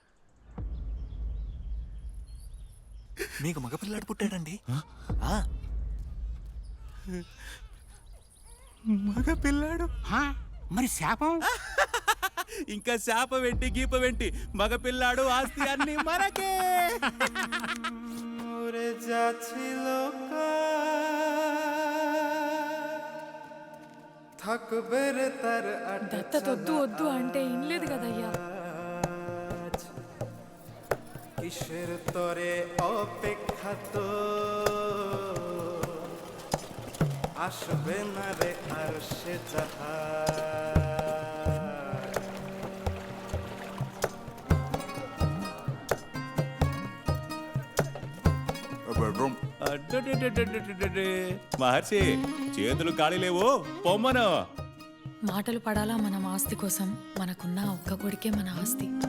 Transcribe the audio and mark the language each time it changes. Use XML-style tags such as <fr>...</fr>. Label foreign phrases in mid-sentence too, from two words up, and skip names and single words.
<te>మీకు మగపిల్లాడు పుట్టాడండి. మగ పిల్లాడు? హా, మరి శాపం? ఇంకా శాప వెంటి గీప వెంటి మగ పిల్లాడు, ఆస్తి అన్ని మనకే.</te> <bn>ওরে যাচ্ছিল থাকবে রে তার</bn> <te>దత్తతొద్దు వద్దు అంటే ఇనలేదు కదయ్యా.</te> <bn>কিসের তরে অপেক্ষা তো আসবে না রে আর সে জাহাজ అడ్డడ్డడ్డడ్డడ్డడ్డడ్డే.</bn> <te>మహర్షి, చేతులు ఖాళీ లేవు, పొమ్మను. మాటలు పడాలా మనం ఆస్తి కోసం? మనకున్న ఒక్క కొడుకే మన ఆస్తి.</te>